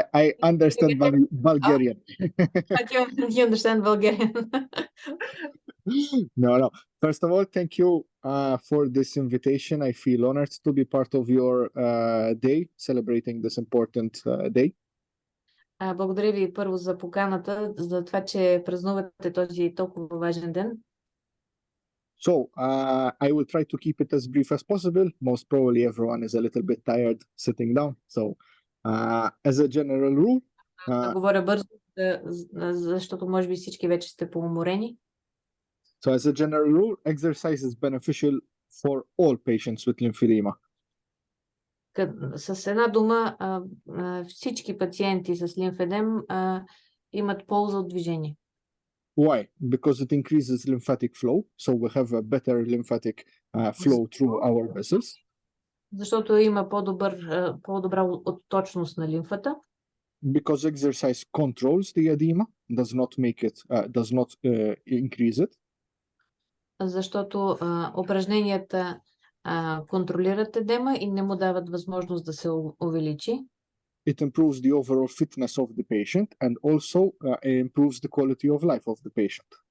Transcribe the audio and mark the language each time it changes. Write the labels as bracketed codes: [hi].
[en] I understand Bulgarian. You understand Bulgarian? No. First of all, thank you for this invitation. I feel honored to be part of your day, celebrating this important day. [bg] Благодаря ви първо за поканата, за това, че празнувате този толкова важен ден. [en] So, I will try to keep it as brief as possible. Most probably everyone is a little bit tired sitting down. So, as a general rule... [bg] Да говоря бързо, защото може би всички вече сте поуморени. [en] So, as a general rule, exercise is beneficial for all patients with lymphedema. [bg] С една дума, всички пациенти с лимфедем имат полза от движение. [en] Why? Because it increases lymphatic flow, so we have a better lymphatic flow through our vessels. [bg] Защото има по-добра отточност на лимфата. [en] Because exercise controls the edema, does not increase it. [bg] Защото упражненията контролират едема и не му дават възможност да се увеличи. [en] It improves the overall fitness of the patient and also improves the quality of life of the patient.